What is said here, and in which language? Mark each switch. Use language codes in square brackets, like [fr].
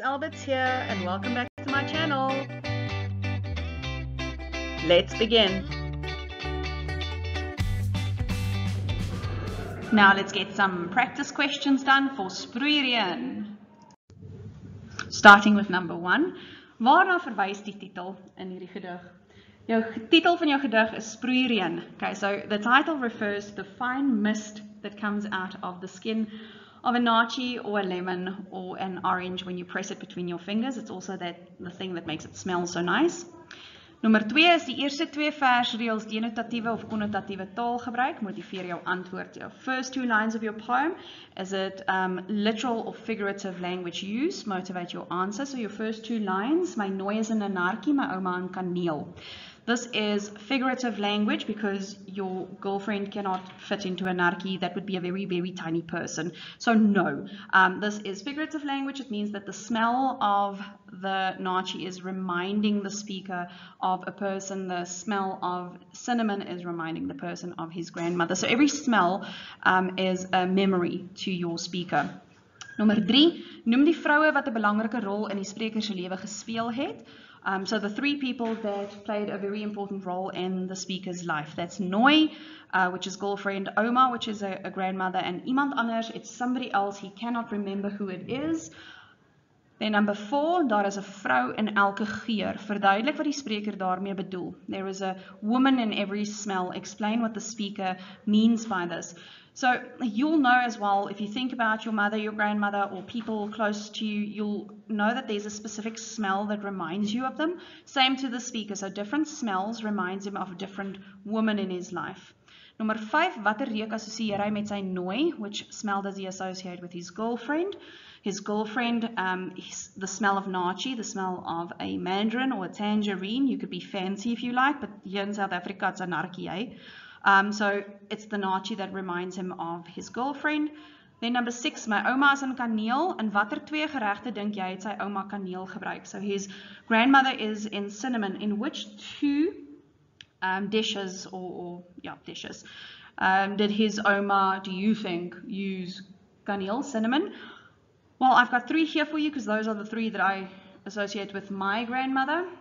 [en] Albert's here and welcome back to my channel. Let's begin. Now let's get some practice questions done for SPROEIREëN. Starting with number 1. [af] Waarna verwys die titel in hierdie gedig? Jou titel van jou gedig is SPROEIREëN. [en] Okay, so the title refers to the fine mist that comes out of the skin of a naartjie or a lemon or an orange when you press it between your fingers. It's also the thing that makes it smell so nice. [af] Nommer 2 is die eerste 2 versreëls denotatiewe of konnotatiewe taalgebruik. Motiveer jou antwoord. [en] Your first 2 lines of your poem, is it literal or figurative language use? Motivate your answer. So your first 2 lines, [af] my nooi is in 'n nartjie, my ouma in kaneel. [en] This is figurative language because your girlfriend cannot fit into a nartjie. That would be a very, very tiny person. So no, this is figurative language. It means that the smell of the naartjie is reminding the speaker of a person. The smell of cinnamon is reminding the person of his grandmother. So every smell is a memory to your speaker. [af] Nommer 3, noem die vroue wat 'n belangrike rol in die spreker se lewe gespeel het. [en] So the 3 people that played a very important role in the speaker's life. That's nooi, which is girlfriend, oma, which is a grandmother, and iemand anders, it's somebody else, he cannot remember who it is. [af] Then number 4, daar is 'n vrou in elke geur. Verduidelik wat die spreker daarmee bedoel. [en] There is a woman in every smell. Explain what the speaker means by this. So you'll know as well, if you think about your mother, your grandmother, or people close to you, you'll know that there's a specific smell that reminds you of them. Same to the speaker. So different smells reminds him of a different woman in his life. Number 5, [af] watter reuk assosieer hy met sy nooi? [en] Which smell does he associate with his girlfriend? His girlfriend, the smell of naartjie, the smell of a mandarin or a tangerine. You could be fancy if you like, but here in South Africa it's a nartjie, eh? So it's the naartjie that reminds him of his girlfriend. Then number 6, [af] my oma is in kaneel. En watter 2 geregte dink jy het sy ouma kaneel gebruik? [en] So his grandmother is in cinnamon. In which 2 dishes dishes did his oma, do you think, use kaneel, cinnamon? Well, I've got 3 here for you because those are the 3 that I associate with my grandmother.